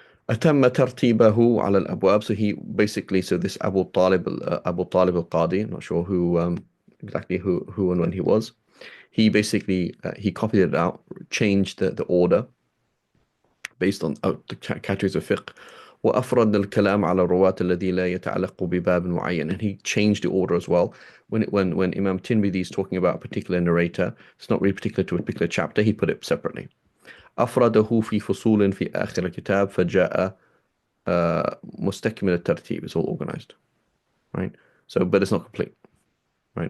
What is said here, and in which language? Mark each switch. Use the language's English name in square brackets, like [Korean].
[Arabic] أتم ترتيبه على الأبواب. [English] So he basically, so this Abu Talib al-Qadi, I'm not sure who exactly who and when he was. He basically he copied it out, changed the order based on the categories of fiqh. [Arabic] وأفرد الكلام على الرواة الذي لا يتعلق بباب معين. [English] And he changed the order as well. When Imam Tirmidhi is talking about a particular narrator, it's not really particular to a particular chapter, he put it separately. [Arabic] أفرده في فصول في آخر الكتاب فجاء مستكمل الترتيب. [English] It's all organized, right? So, but it's not complete, right?